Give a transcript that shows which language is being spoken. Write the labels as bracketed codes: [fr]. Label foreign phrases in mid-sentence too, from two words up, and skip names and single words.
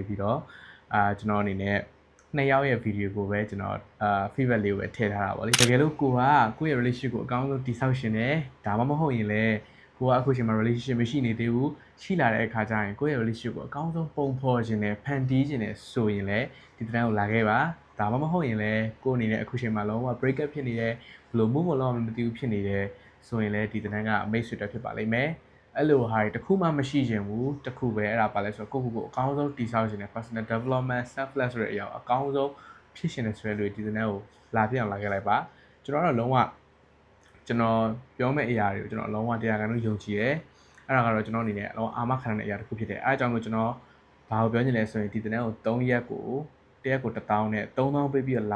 [my] ပြီးတော့ကျွန်တော်အနေနဲ့2ယောက်ရဲ့ဗီဒီယိုကိုပဲကျွန်တော်feedback လေးကိုပဲထည့်ထားတာပေါ့လေတကယ်လို့ကိုယ့်ရဲ့ relationship ကိုအကောင်းဆုံးတည်ဆောက်ရှင်တယ်ဒါမှမဟုတ်ရင်လည်းကိုကအခုချိန်မှာ relationship မရှိနေသေးဘူးရှိလာတဲ့အခါကျရင်ကိုယ့်ရဲ့ relationship ကိုအကောင်းဆုံးပုံဖော်ခြင်းနဲ့ဖန်တီးခြင်းနဲ့ဆိုရင်လည်းဒီတင်တန်းကိုလာခဲ့ပါဒါမှမ ဟုတ်ရင်လည်းကိုအနေနဲ့အခုချိန်မှာလုံးဝ [en] break up [my] ဖြစ်နေတယ်ဘလို့ [en] move on [my] မသိဘူးဖြစ်နေတယ်ဆိုရင်လည်းဒီတင်တန်းကအမိတ်ဆွေတက်ဖြစ်ပါလိမ့်မယ်အဲ့လိုဟာတွေတခုမှမရှိခြင်းဘူးတခုပဲအဲ့ဒါပါလဲဆိုတော့ကိုအကောင်းဆုံးတည်ဆောက် ခြင်းနဲ့ [en] personal development self love [my] ဆိုတဲ့အရာအကောင်းဆုံးဖြစ်ရှင်တဲ့ဆိုတဲ့လူဒီတင်တန်းကိုလာပြအောင်လာခဲ့လိုက်ပါကျွန်တော်တော့လုံးဝကျွန်တော်ပြောမယ့်အရာတွေကိုကျွန်တော်လုံးဝတရားကန်လို့ယုံကြည်တယ်အဲ့ ဒါကတော့ကျွန်တော်အနေနဲ့အလုံးအာမခံတဲ့အရာတစ်ခုဖြစ်တယ်အဲအကြောင်းကိုကျွန်တော်ဘာကိုပြောချင်လဲဆိုရင်ဒီတင်တန်းကို3ရက်ကို1000နဲ့3000ပေးပြီးတော့လာ